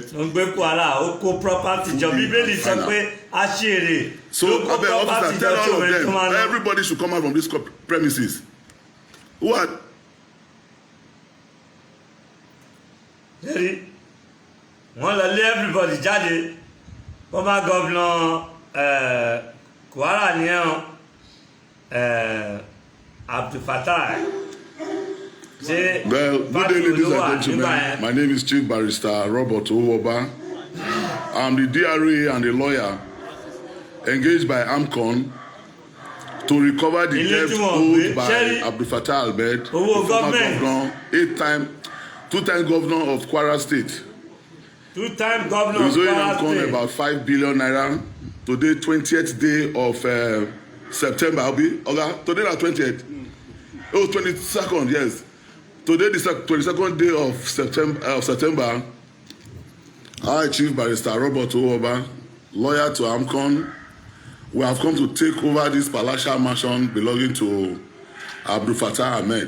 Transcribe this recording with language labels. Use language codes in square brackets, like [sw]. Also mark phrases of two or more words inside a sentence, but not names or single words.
[en] So, officer, tell all of them, everybody should come out from these premises. Who are? Everybody jáde. Former governor Kwara ni Abdulfatah. Well, good day, ladies and gentlemen. My name is Chief Barrister Robert Owoba. I'm the DRA and a lawyer engaged by AMCON to recover the debt owed by Abdulfatah Ahmed, the former governor, two-time governor of Kwara State. Two-time governor of Kwara State. He's owing AMCON about 5 billion naira. Today, 20th day of September. Today, the 20th. It was 22nd, yes. Today, the 22nd day of September, I, Chief Barrister Robert Owoba, lawyer to AMCON, we have come to take over this palatial mansion belonging to Abdulfatah Ahmed.